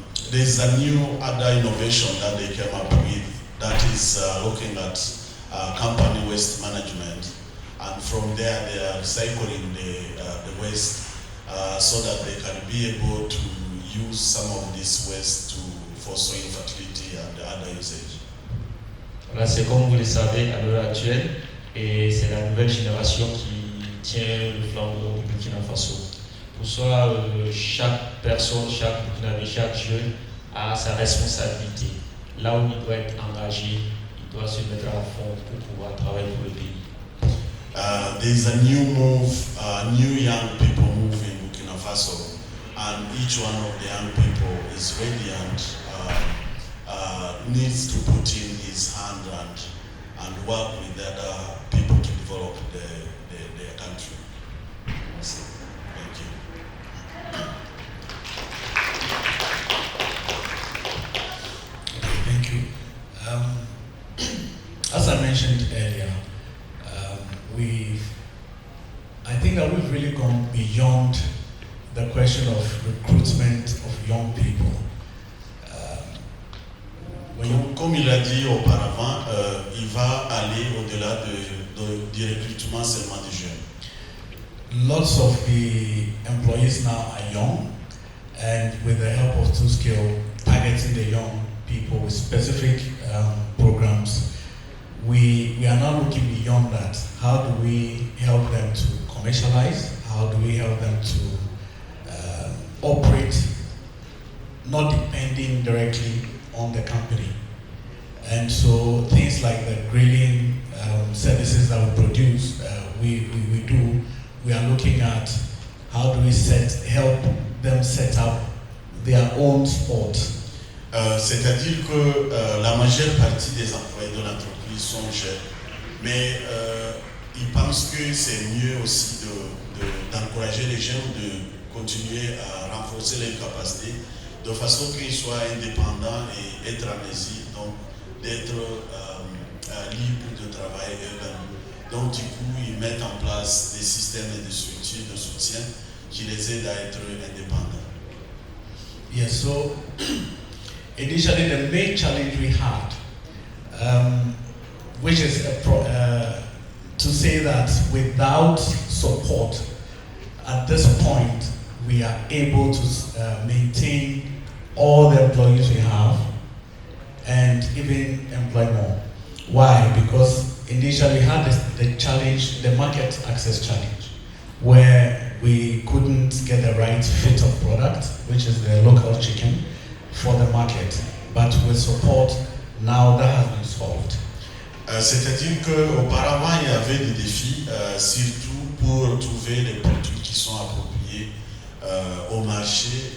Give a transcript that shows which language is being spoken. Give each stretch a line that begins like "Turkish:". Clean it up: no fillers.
English: There's a new other innovation that they came up with that is looking at company waste management, and from there they are recycling the waste so that they can be able to use some of this waste for soil fertility and other usage.
French: Voilà, c'est comme vous le savez à l'heure actuelle, et c'est la nouvelle génération qui tient le flambeau du Burkina Faso. Pour ça, chaque personne, chaque Burkinabé, chaque jeune a sa responsabilité. Là où il doit être engagé, il doit se mettre à fond pour pouvoir travailler pour le pays.
English: There is a new move, new young people move in Burkina Faso, and each one of the young people is ready and needs to put in his hand and work with the other people to develop their country. Thank you. Thank you. As I mentioned earlier, I think that we've really gone beyond the question of recruitment of young people.
French: Comme il a dit auparavant, il va aller au-delà du recrutement seulement des jeunes.
English: Lots of the employees now are young, and with the help of Two-Skill, targeting the young people with specific programs, we are now looking beyond that. How do we help them to commercialize? How do we help them to operate not depending directly on the company. And so things like the grilling services that we produce, we do, we are looking at how do we help them set up their own sport.
French: C'est-à-dire que la majeure partie des employés de l'entreprise sont jeunes, mais ils pensent que c'est mieux aussi d'encourager les jeunes de continuer à renforcer leurs capacités de façon qu'ils soient indépendants et être en mesure donc d'être libres de travailler eux-mêmes. Donc du coup, ils mettent en place des systèmes et des structures de soutien qui les aident à être indépendants.
English: Yes, so initially the main challenge we had, which is to say that without support, at this point, we are able to maintain all the employees we have and even employ more. Why? Because initially we had the challenge, the market access challenge, where we couldn't get the right fit of product, which is the local chicken, for the market. But with support, now that has been solved.
French: C'est-à-dire qu'auparavant, il y avait des défis, surtout pour trouver des produits qui sont appropriés au marché.